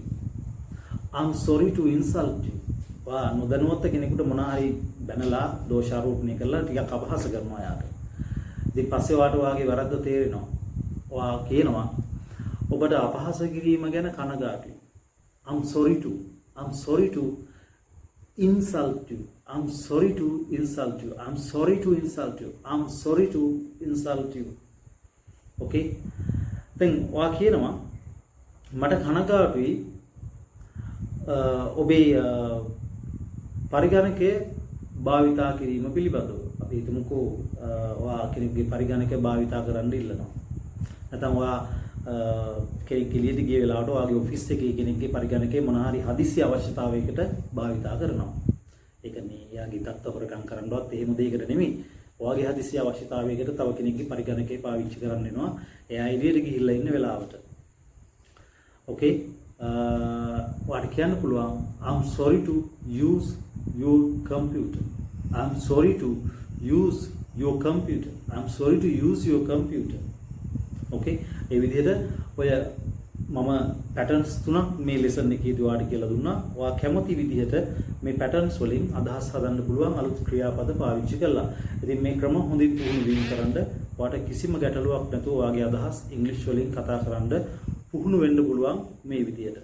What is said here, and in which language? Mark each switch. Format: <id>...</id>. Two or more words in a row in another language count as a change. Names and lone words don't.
<en>I'm sorry to insult you.</en> <si>වා නොදැනුවත් කෙනෙකුට මොනවා හරි බැනලා දෝෂාරෝපණය කරලා ටිකක් අපහාස කරනවා යාට. ඉතින් පස්සේ වාගේ වැරද්ද තේරෙනවා. ඔයා කියනවා ඔබට අපහාස කිරීම ගැන කනගාටුයි.</si> <en>I'm sorry to insult you. I'm sorry to insult you. I'm sorry to insult you. I'm sorry to insult you. Okay?</en> <si>දැන් ඔයා කියනවා මට කනගාටුයි ඔබේ පරිගණකය භාවිතා කිරීම පිළිබඳව. අපි හිතමුකෝ ඔයා කෙනෙක්ගේ පරිගණකය භාවිතා කරන්න ඉල්ලනවා. නැත්නම් ඔයා කෙනෙක් එළියට ගිය වෙලාවට ඔයාගේ ඔෆිස් එකේ කෙනෙක්ගේ පරිගණකය මොන හරි හදිසි අවශ්‍යතාවයකට භාවිතා කරනවා. ඒක මේ යාගේ දත්ත හොරකම් කරන්නවත් එහෙම දෙයකට නෙමෙයි. ඔයාගේ හදිසි අවශ්‍යතාවයකට තව කෙනෙක්ගේ පරිගණකය පාවිච්චි කරන්න වෙනවා. එයා එළියට ගිහිල්ලා ඉන්න වෙලාවට. Okay? ඔයාට කියන්න පුළුවන්</si> <en>I'm sorry to use your computer. I'm sorry to use your computer. I'm sorry to use your computer.</en> <si>Okay? ඒ විදිහට ඔය මම patterns තුනක් මේ lesson එකේදී ඔයාලට කියලා දුන්නා. ඔයා කැමති විදිහට මේ patterns වලින් අදහස් හදන්න පුළුවන් අලුත් ක්‍රියාපද පාවිච්චි කරලා. ඉතින් මේ ක්‍රම හොඳින් පුහුණු වීම කරන්න ඔයාට කිසිම ගැටලුවක් නැතුව ඔයාගේ අදහස් ඉංග්‍රීසි වලින් කතා කරන්න පුහුණු වෙන්න පුළුවන් මේ විදිහට.</si>